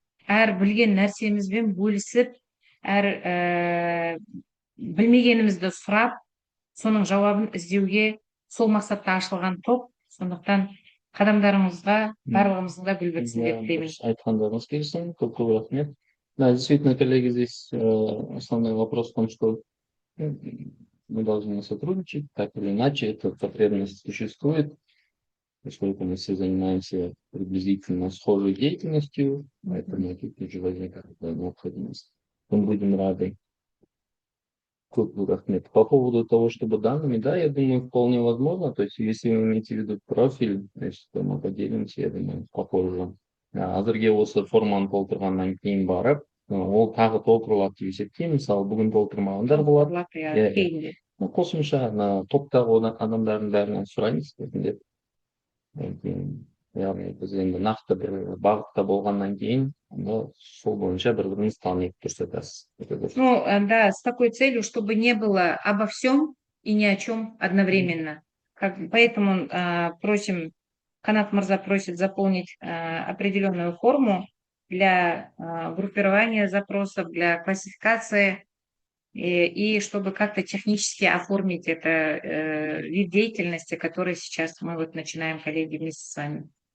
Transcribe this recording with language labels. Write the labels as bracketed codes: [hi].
[kk] Әр білген нәрсемізбен бөлісіп, әр білмегенімізді сұрап, соның жауабын іздеуге сол мақсатта ашылған топ. Сондықтан қадамдарыңызға барлығымыздың да гүл бітсін деп тілеймін. Айтқандарыңыз келсін, көп рахмет. [ru] Да, действительно, коллеги, здесь основной вопрос в том, что мы должны сотрудничать, так или иначе, эта потребность существует, поскольку мы все занимаемся приблизительно схожей деятельностью, поэтому тут уже возникает необходимость. Мы будем рады. Рахмет. По поводу того, чтобы данными, да, я думаю, вполне возможно. То есть, если вы имеете в виду профиль, значит, мы поделимся, я думаю, попозже. [kk] Әзірге осы форманы толтырғаннан кейін барып, ол тағы толтырылады деп есептеймін. Мысалы, бүгін толтырмағандар болады. Қосымша топтағы адамдардың бәрінен сұраймыз деп. Яғни біз енді нақты бір бағытта болғаннан кейін, сол бойынша бір-біріміз танып көрсетесіз. [ru] Ну, да, с такой целью, чтобы не было обо всем и ни о чем одновременно. Поэтому просим, Канат Мырза просит заполнить определенную форму для группирования запросов, для классификации, и чтобы как-то технически оформить это вид деятельности, который сейчас мы вот начинаем, коллеги, вместе с вами.